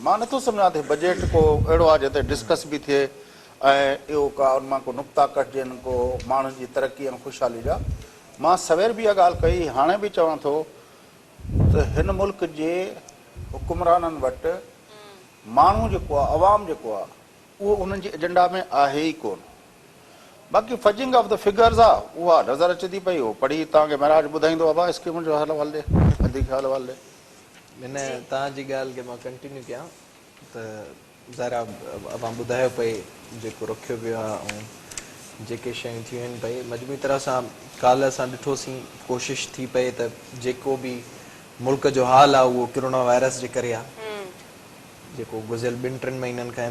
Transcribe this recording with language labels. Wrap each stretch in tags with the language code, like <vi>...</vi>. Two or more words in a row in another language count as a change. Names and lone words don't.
<sd>मां नथो सम्झां त बजट को अहिड़ो आहे जिते डिस्कस बि थिए ऐं इहो का उन मां को नुक़्ता कटिजनि, को माण्हुनि जी तरक़ी ऐं ख़ुशहाली जा। मां सवेर बि इहा ॻाल्हि कई, हाणे बि चवां थो त हिन मुल्क जे हुकुमराननि वटि माण्हू जेको आहे, अवाम जेको आहे, उहो उन्हनि जे एजेंडा में आहे ई कोन। बाक़ी</sd> <en>fudging of the figures</en> <sd>आहे उहा नज़र अचे थी पई। उहो पढ़ी तव्हांखे महाराज ॿुधाईंदो आहे। भाउ स्कीमुनि जो हवालो ॾे, वधीक हवालो ॾे। हिन तव्हांजी ॻाल्हि खे मां कंटिन्यू कयां त ज़रा अवां ॿुधायो पई जेको रखियो वियो आहे ऐं जेके शयूं थियूं आहिनि भई मजमूई तरह सां काल्ह असां ॾिठोसीं, कोशिशि थी पई त जेको बि मुल्क जो हाल आहे उहो कोरोना वायरस जे करे आहे, जेको गुज़िरियल 2-3 महीननि खां।</sd>